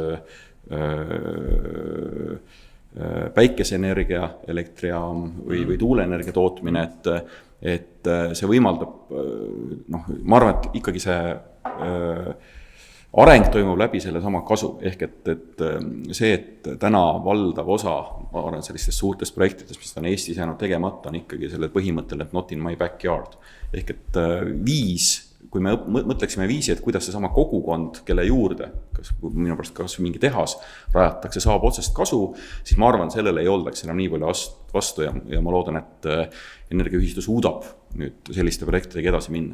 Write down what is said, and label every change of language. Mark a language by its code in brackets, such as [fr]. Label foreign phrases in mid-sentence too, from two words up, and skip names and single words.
[et] päikeseenergia, elektrijaam või tuuleenergia tootmine, et see võimaldab, ma arvan, et ikkagi see areng toimub läbi selle sama kasu, ehk et see, et täna valdav osa, ma arvan, sellistest suurtest projektidest, mis on Eestis jäänud tegemata, on ikkagi selle põhimõttel, et [en] not in my backyard. [et] Ehk et kui me mõtleksime viisi, et kuidas see sama kogukond, kelle juurde, minu pärast kas mingi tehas rajatakse, saab otsest kasu, siis ma arvan, sellele ei oldaks enam nii palju vastu ja ma loodan, et energiaühistu suudab nüüd selliste projektidega edasi minna.